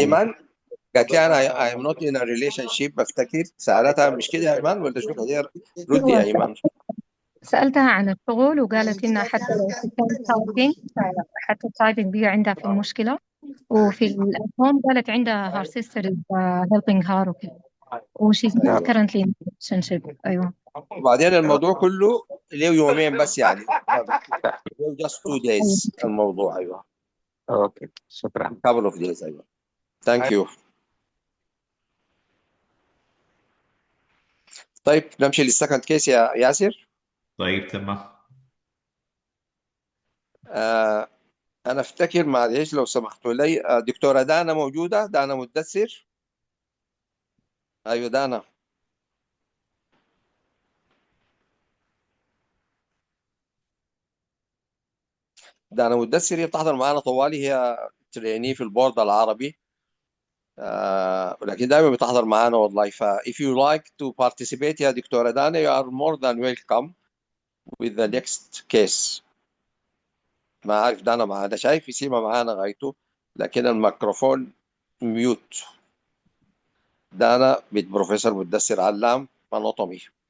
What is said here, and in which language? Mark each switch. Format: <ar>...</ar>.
<ar>ايمان؟ قالت لي انا</ar> <en>I am not in a relationship.</en> <ar>بفتكر سألتها مش كده يا ايمان ولا شو؟ ردي يا ايمان. سألتها عن الشغل وقالت إنها حتى لو في تايبينج، حتى التايبينج دي عندها في المشكلة. وفي الهوم قالت عندها</ar> <en>her sister is helping her</en> <ar>وكده.</ar> <en>وشي's not</en> <ar>ايوه.</ar> <en>currently in a relationship.</en> <ar>أيوه. وبعدين الموضوع كله له يومين بس يعني.</ar> <en>just 2 days الموضوع.</en> <ar>ايوه. اوكي شكرا.</ar> <en>couple of days.</en> <ar>ايوه.</ar> <en>thank you.</en> <ar>طيب نمشي للسكند كيس يا ياسر. طيب تمام. انا افتكر معلش لو سمحتوا لي دكتوره دانا موجوده؟ دانا مدثر. ايوه دانا. دانا مدثر هي بتحضر معانا طوالي. هي تريني في البورد العربي. ولكن دائما بتحضر معانا والله.</ar> <en>ف if you like to participate</en> <ar>يا دكتورة دانا</ar> <en>you are more than welcome with the next case.</en> <ar>ما عارف دانا معانا، شايف في سيما معانا غايته لكن الميكروفون ميوت. دانا بنت بروفيسور مدثر علام اناتومي.</ar>